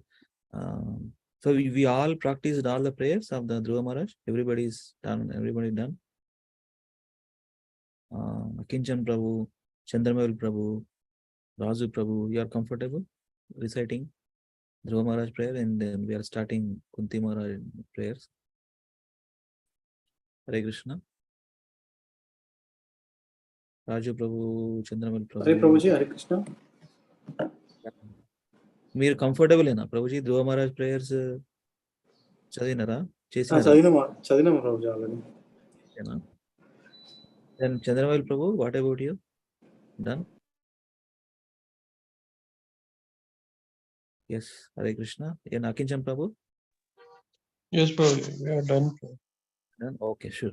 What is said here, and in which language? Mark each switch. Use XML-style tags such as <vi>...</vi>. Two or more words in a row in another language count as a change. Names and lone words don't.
<en>So we all practiced all the prayers of the Dhruva Maharaj. Everybody's done. Everybody done. Akinchan Prabhu, Chandramail Prabhu, Raju Prabhu, you are comfortable reciting Dhruva Maharaj prayer, and then we are starting Kunti Maharaj prayers.</en> <sa>Hare Krishna.</sa> <en>Raju Prabhu, Chandramail Prabhu.</en> <sa>Hare Prabhuji, Hare Krishna.</sa> <te>మీరు కంఫర్టబుల్ ఏనా ప్రభుజీ ధ్రువ మహారాజ్ ప్రేయర్స్ చదివినారా చదివినాము ప్రభుజీ ఆల్రెడీ.</te> <en>Then Chandramail Prabhu, what about you? Done? Yes,</en> <sa>Hare Krishna.</sa> <en>And Akinchan Prabhu? Yes, Prabhu, we are done. Done? Okay, sure.</en>